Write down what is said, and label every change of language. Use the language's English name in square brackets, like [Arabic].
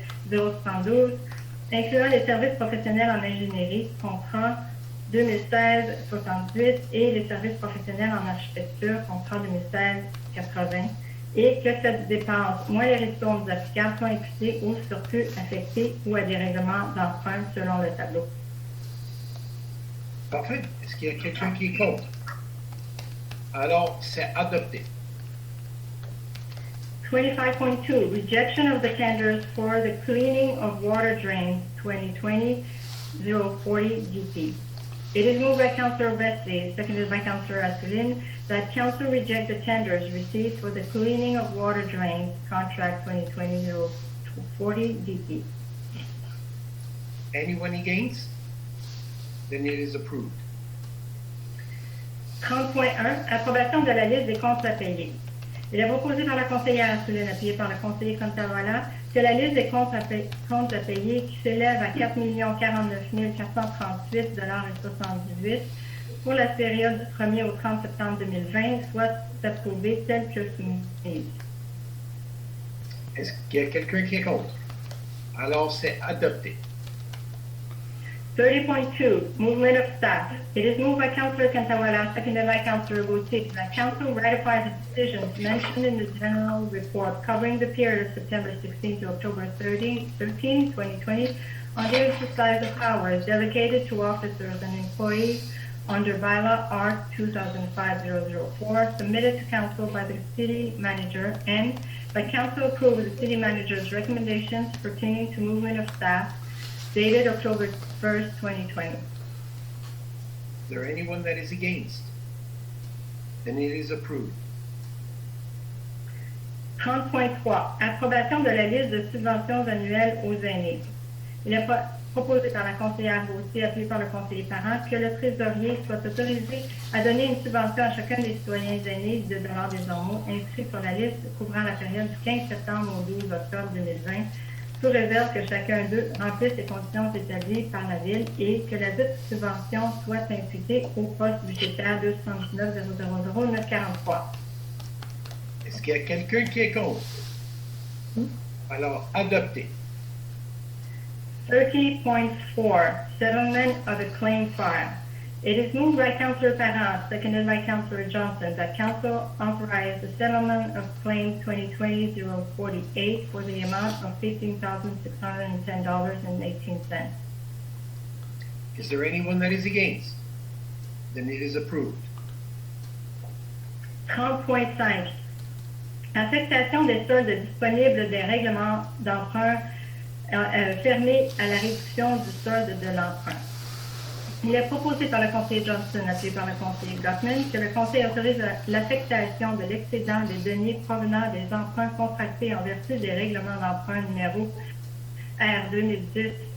[French] 2018-072, incluant les services professionnels en ingénierie, contrat 2016-68 et les services professionnels en architecture, contrat 2016-80, et que cette dépense, moins les ristournes applicables, sont imputées au surplus affecté ou à des règlements d'emprunt selon le tableau. Parfait. Est-ce qu'il y a quelqu'un qui est contre? Alors, c'est adopté. [English] 25.2, rejection of the tenders for the cleaning of water drains 2020-040 GP. It is moved by Councillor Wesley, seconded by Councillor Assouline, that Council reject the tenders received for the cleaning of water drains, contract 2020-040 DP. Anyone against? Then it is approved. [French] 30.1, approbation de la liste des comptes à payer. Il est proposé par la conseillère Assouline, appuyée par le conseiller Contarola, que la liste des comptes à payer qui s'élève à 4 049 438,78 pour la période du 1er au 30 septembre 2020 soit approuvée telle que soumise. Est-ce qu'il y a quelqu'un qui est contre? Alors, c'est adopté. [English] 30.2, movement of staff. It is moved by Councilor Cantawala, seconded by Councilor Boutique, that Council ratifies the decisions mentioned in the general report covering the period of September 16 to October 13, 2020, on the exercise of powers delegated to officers and employees under Bylaw R 2005-004, submitted to Council by the City Manager, and by Council approve the City Manager's recommendations pertaining to movement of staff dated October 1st, 2020. Is there anyone that is against? Then it is approved. [French] 30.3, approbation de la liste de subventions annuelles aux aînés. Il est proposé par la conseillère Gauthier, appuyé par le conseiller Parent, que le trésorier soit autorisé à donner une subvention à chacun des citoyens aînés de $ des Ormeaux inscrits sur la liste couvrant la période du 15 septembre au 12 octobre 2020, sous réserve que chacun d'eux remplisse les conditions établies par la Ville et que la dite subvention soit imputée au poste budgétaire 219 000 943. Est-ce qu'il y a quelqu'un qui est contre? Alors, adopté. [English] 30.4, settlement of a claim file. It is moved by Councilor Parent, seconded by Councilor Johnson, that Council authorize the settlement of Claim 2020-048 for the amount of $15,610.18. Is there anyone that is against? Then it is approved. [French] 30.5, affectation des soldes disponibles des règlements d'emprunt fermés à la réduction du solde de l'emprunt. Il est proposé par le conseiller Johnson, appuyé par le conseiller Gottman, que le conseil autorise l'affectation de l'excédent des deniers provenant des emprunts contractés en vertu des règlements d'emprunt numéro R 2010-058,